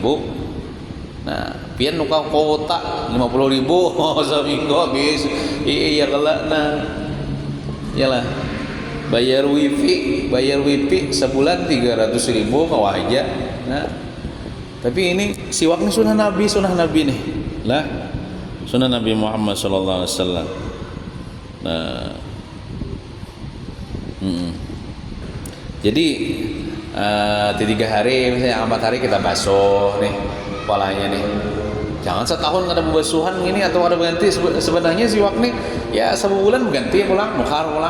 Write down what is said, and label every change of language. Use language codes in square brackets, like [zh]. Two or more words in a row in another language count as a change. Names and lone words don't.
[bjn] Nah, pian nukar kuota 50.000 seminggu habis. Iya Allah. Nah, yalah. Bayar wifi sebulan 300.000 kawah aja. Nah, tapi ini siwaknya sunnah Nabi nih lah, sunnah Nabi Muhammad [ar] صلى الله عليه وسلم. [bjn] Nah, jadi 3 hari misalnya 4 hari kita basuh nih kepalanya nih. Jangan setahun ada pembasuhan ini atau ada ganti. Sebenarnya siwak nih ya sebulan ganti pulang, nukar pulang.